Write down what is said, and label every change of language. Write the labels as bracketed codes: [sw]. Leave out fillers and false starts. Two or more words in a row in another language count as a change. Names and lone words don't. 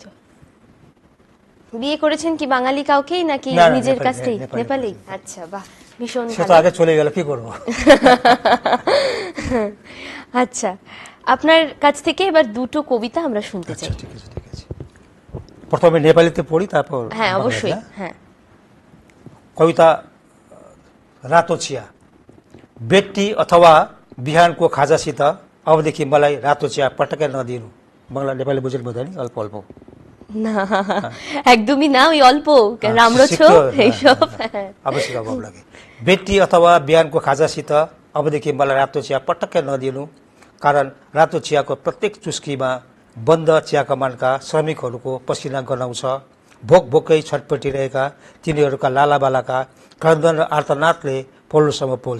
[bn] বিয়ে করেছেন কি বাঙালি কাউকেই নাকি নিজের কাছেই? নেপালি। আচ্ছা, বাহ, ভীষণ ভালো। সে তো আগে চলে গেল, কি করব। আচ্ছা, আপনার কাছ থেকে এবার দুটো কবিতা আমরা শুনতে চাই। ঠিক আছে। প্রথমে নেপালিতে পড়ি, তারপর হ্যাঁ, অবশ্যই। হ্যাঁ। [ne] कविता रातोचिया बेटी अथवा बिहानको खाजासित अबदेखि मलाई रातो चिया पटक्कै नदिनु। बांग्ला नेपाली बुझेर बुझ्दैन अल्प अल्प [bn] না, একদমই না, ওই অল্প রামরছো এইসব [ne] आवश्यक अब लागे। बेटी अथवा बिहानको खाजासित अबदेखि मलाई रातो चिया पटक्कै नदिनु। कारण रातो चियाको प्रत्येक चुस्कीमा बन्द चिया कमानका श्रमिकहरूको पसिना गनाउँछ। भोक भोकै छटपटिरहेका तिनीहरूका लालाबालाका क्रन्दन र आर्तनादले पल्लोसम्म पोल्छ।